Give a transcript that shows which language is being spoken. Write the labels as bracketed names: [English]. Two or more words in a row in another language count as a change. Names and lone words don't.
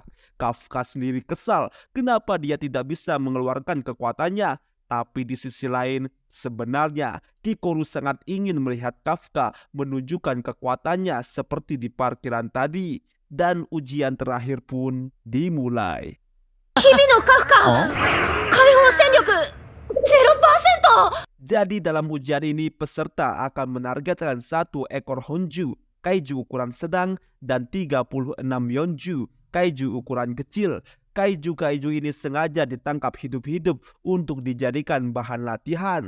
[Indonesian] Kafka sendiri kesal kenapa dia tidak bisa mengeluarkan kekuatannya. Tapi di sisi lain, sebenarnya Kikoru sangat ingin melihat Kafka menunjukkan kekuatannya seperti di parkiran tadi. Dan ujian terakhir pun dimulai. [Japanese] 日々のカフカ解放戦力 0%。 [Indonesian] Jadi dalam ujian ini peserta akan menargetkan 1 ekor Honju, kaiju ukuran sedang, dan 36 Yonju, kaiju ukuran kecil. Kaiju-kaiju ini sengaja ditangkap hidup-hidup untuk dijadikan bahan latihan.